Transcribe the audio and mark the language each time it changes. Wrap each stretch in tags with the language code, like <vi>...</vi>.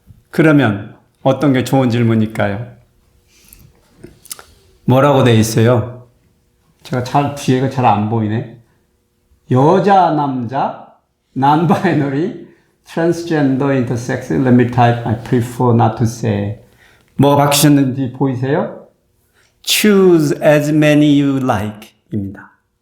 <ko>그러면 어떤 게 좋은 질문일까요? 뭐라고 돼 있어요? 제가 뒤에가 잘 안 보이네. 여자, 남자,</ko> <en>non-binary, transgender, intersex, let me type, I prefer not to say.</en> <ko>뭐가 바뀌셨는지 보이세요?</ko> <en>Choose as many you like</en> <ko>입니다.</ko>